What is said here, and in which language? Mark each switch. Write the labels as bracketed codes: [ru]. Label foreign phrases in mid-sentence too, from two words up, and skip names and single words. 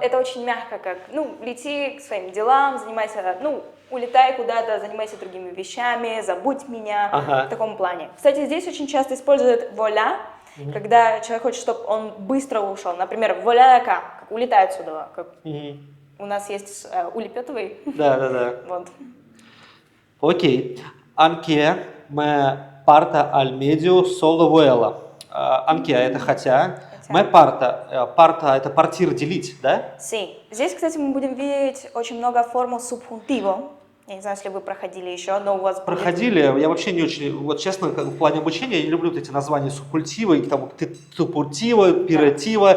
[ru] Это очень мягко, как, ну, лети к своим делам, занимайся, ну, улетай куда-то, занимайся другими вещами, забудь меня, в таком плане. Кстати, здесь очень часто используют «воля», когда человек хочет, чтобы он быстро ушел. Например, «воля как улетай отсюда», как у нас есть улепетывай. Да. Вот. [es] Окей. Анке me parta al medio solo vuela. Анке [ru] это хотя. [es] Me parta. [ru] Parta это партир делить, да? Sí. Здесь, кстати, мы будем видеть очень много форму subjuntivo. Я не знаю, если вы проходили еще, но у вас проходили. Я вообще не очень, вот честно, в плане обучения я не люблю вот эти названия субкультива, и там тупуртива, пиратива.